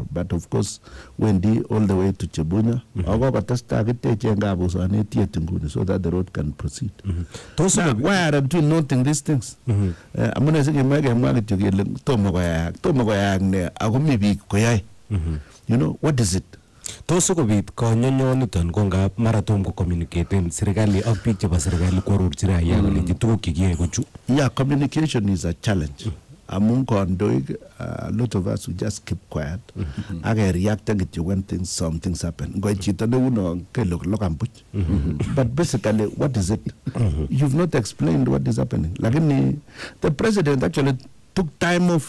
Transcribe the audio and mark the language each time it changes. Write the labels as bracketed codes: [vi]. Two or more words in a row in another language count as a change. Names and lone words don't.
[en] But of course when all the way to Chebunya, so that the road can proceed. Now, why are we noting these things? I'm gonna say you know, what is it? [kln] Toso ko bit ko nyonyoniton ko ngap maratom ko communicaten serikali ak biik chebo serikali ko rurchira ya kole tuguk kikiyae ko chu. [en] Yeah, communication is a challenge. Among kondoik, a lot of us we just keep quiet. I react when some things happen. But basically, what is it? You've not explained what is happening. Like the president actually took time off.